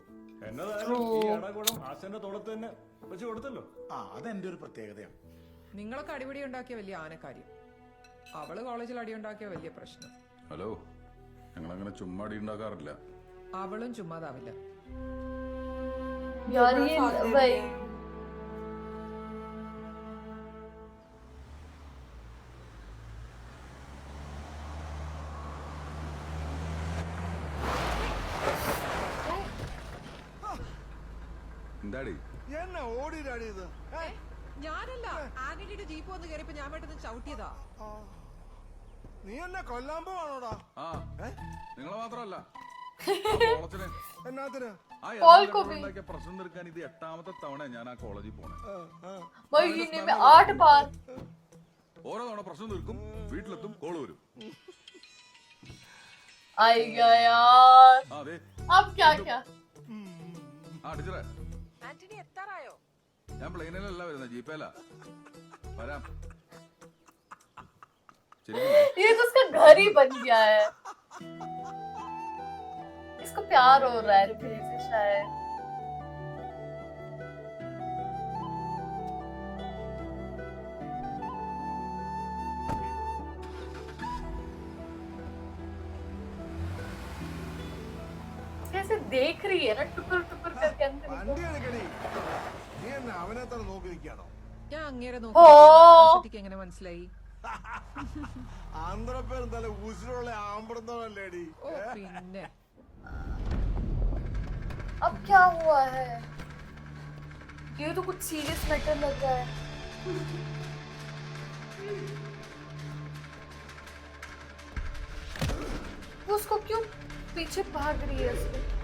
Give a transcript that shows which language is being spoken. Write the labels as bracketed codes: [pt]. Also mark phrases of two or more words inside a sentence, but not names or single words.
[ml] എന്നതായാലും ഈ അടകുടം ആശന്റെ തോളത്ത് തന്നെ വെച്ച് കൊടുത്തല്ലോ. അതെന്റെ ഒരു പ്രത്യേകതയാണ്. നിങ്ങളൊക്കെ അടിപിടി ഉണ്ടാക്കിയ വലിയ ആനക്കാര്യം, അവള് കോളേജിൽ അടി ഉണ്ടാക്കിയ വലിയ പ്രശ്നം. ഹലോ, ഞങ്ങളങ്ങനെ ചുമ്മാ അടി ഉണ്ടാക്കാറില്ല. അവളും ചുമ്മാതാവില്ല. [hi] यार ये भाई [ml] എന്താടി എന്നെ ഓടിയിട്ടാടി ഇത്? ഞാനല്ല, ആന്റണിയുടെ ജീപ്പ് വന്ന് കയറിയപ്പോ ഞാൻ പെട്ടെന്ന് ചവിട്ടിയതാ. നീ എന്നെ കൊല്ലാൻ പോവാണോടാ? ആ നിങ്ങളെ മാത്രമല്ല എന്നാത്തിന്? പ്രശ്നം തീർക്കാൻ ഇത് 8ാമത്തെ തവണ ഞാൻ ആ കോളേജിൽ പോണേ. [hi] महीने में 8 बार. [ml] ഓരോ തവണ പ്രശ്നം തീർക്കും, വീട്ടിലെത്തും, കോള് വരും. [hi] आएगा यार. [ml] അതെ. [hi] अब क्या क्या? [ml] ആ ടീച്ചറെ, ആന്റണി എത്താറായോ? ഞാൻ പ്ലെയിനിലല്ല വരുന്നത്, ജീപ്പേല വരാം. [hi] ये तो उसका घर ही बन गया है. इसको प्यार हो रहा है रुपये से शायद. कैसे देख रही है ना टुकुर टुकुर करके अंदर. [ml] വണ്ടി എടുക്കടി. നീ എന്നെ അവനെ തന്നെ നോക്കി നിൽക്കാണോ? ഞാൻ അങ്ങേരെ ഓ. നോക്കി എങ്ങനെ മനസ്സിലായി? ആന്ധ്രപ്പേരും തല ഉസിലുള്ള ആമ്പടുന്നവല്ലേടി. ഓ പിന്നെ [hi] अब क्या हुआ है? ये तो कुछ [en] serious matter [hi] लग रहा है. वो उसको क्यों पीछे भाग रही है उसके?